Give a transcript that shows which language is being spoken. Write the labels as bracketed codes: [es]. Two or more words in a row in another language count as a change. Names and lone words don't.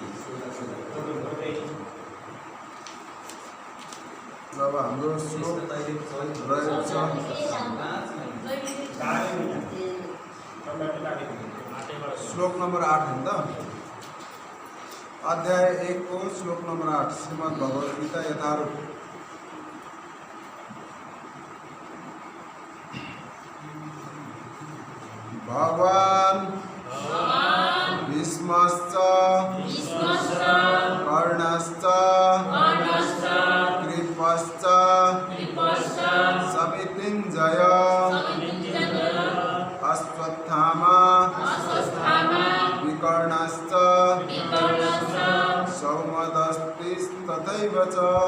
[ne] जब हाम्रो श्लोक रहेको छ श्लोक नम्बर 8 हो नि त अध्याय 1 को श्लोक नम्बर 8 श्रीमद् भगवत गीता यथारूप। [sa] भगवान् भीष्मश्च कर्णश्च कृपश्च समितिञ्जय अश्वत्थामा विकर्णश्च सौमदस्तिस्तथैव च